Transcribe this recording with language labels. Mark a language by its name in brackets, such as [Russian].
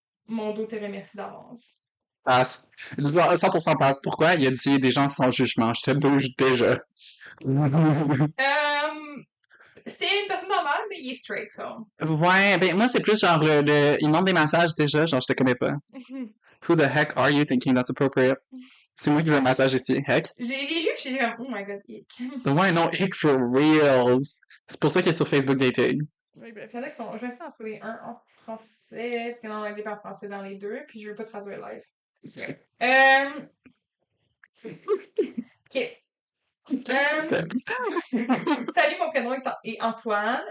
[French] Mon dos te remercie d'avance. Passe. 100% passe. Pourquoi? Il a dit des gens sans jugement. Je te bouge déjà. Euh, C'était une personne normale, mais il est straight, so. Ouais, ben moi c'est plus genre il demande des massages déjà, genre je te connais pas. [English] Who the heck are you thinking that's appropriate? [French] C'est moi qui veux un massage ici, heck. J'ai lu, j'ai comme, [English] oh my god, ick. [French] Ouais, non, [English] heck for reals. [French] C'est pour ça qu'il est sur Facebook Dating. Oui, bref, il y en a qui sont. Je vais essayer d'en trouver un en français, parce qu'il y en a en anglais et en français dans les deux, puis je veux pas traduire live. Euh. Ok. Salut, mon prénom est Antoine.